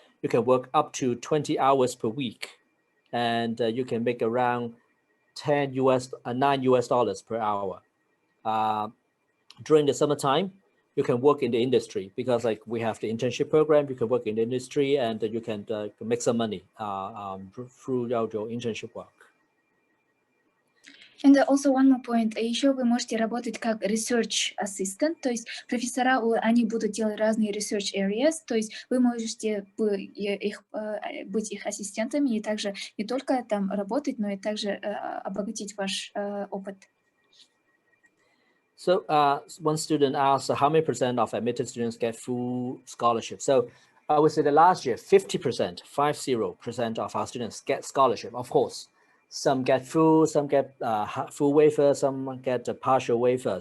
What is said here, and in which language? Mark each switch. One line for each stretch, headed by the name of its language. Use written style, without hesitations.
English: You can work up to 20 hours per week, and you can make around $9 US per hour. During the summertime, you can work in the industry because we have the internship program. You can work in the industry and you can make some money through your internship work. And also one more point.
Russian: Еще вы можете работать как
English: research assistant,
Russian: то есть профессора, они будут делать разные
English: research areas,
Russian: то есть вы можете быть их ассистентами и также не только там работать, но и также обогатить ваш опыт.
English: So one student asked how many % of admitted students get full scholarship. So I would say that last year, 50% of our students get scholarship, of course. Some get full, some get full waiver, some get a partial waiver.